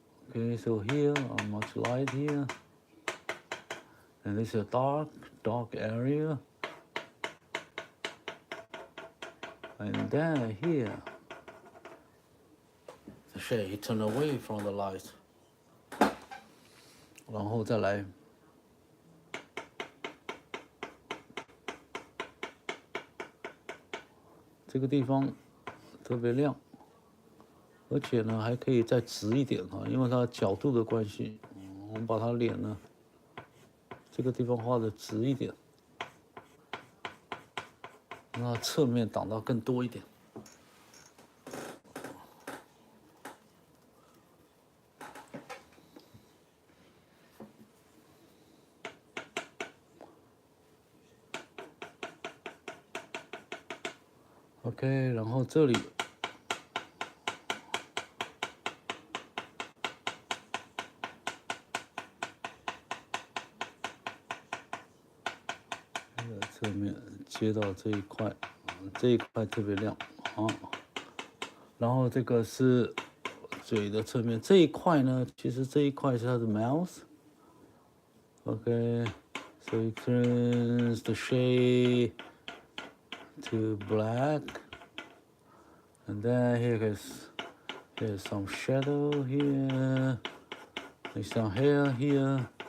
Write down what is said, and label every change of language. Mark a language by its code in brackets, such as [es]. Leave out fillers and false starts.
[en] Okay, so here, much light here. And this is a dark area. And then here, the shade turn away from the light. [zh] 然后再来这个地方特别亮，而且呢还可以再直一点哈，因为它角度的关系，我们把它脸呢这个地方画的直一点，让它侧面挡到更多一点。 OK， 然后这里侧面接到这一块，这一块特别亮啊。然后这个是嘴的侧面，这一块呢，其实这一块是它的 [en] mouth。OK，so it turns the shade to black, and then here's some shadow here, there's some hair here,